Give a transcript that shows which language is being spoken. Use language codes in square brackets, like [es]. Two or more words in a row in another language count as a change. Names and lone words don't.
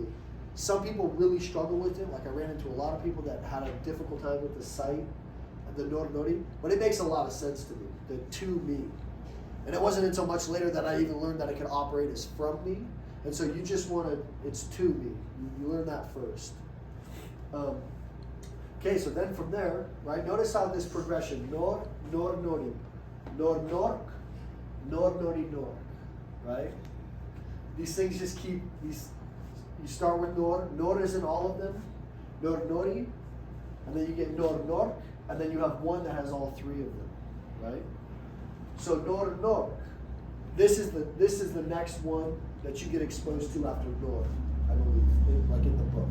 [en] Some people really struggle with it. Like I ran into a lot of people that had a difficult time with the site, the [eu] nor nori, [en] but it makes a lot of sense to me. The to me, and it wasn't until much later that I even learned that it could operate as from me. And so you just want to, it's to me. You learn that first. Okay, so then from there, right? Notice how this progression: [eu] nor nori, nor nork, nor nori nork, [en] right? These things just keep these. You start with nor. Nor is in all of them. [eu] Nor nori, [en] and then you get [eu] nor nork, [en] and then you have one that has all three of them, right? So [eu] nor nork. [en] This is the next one that you get exposed to after nor, I believe, like in the book.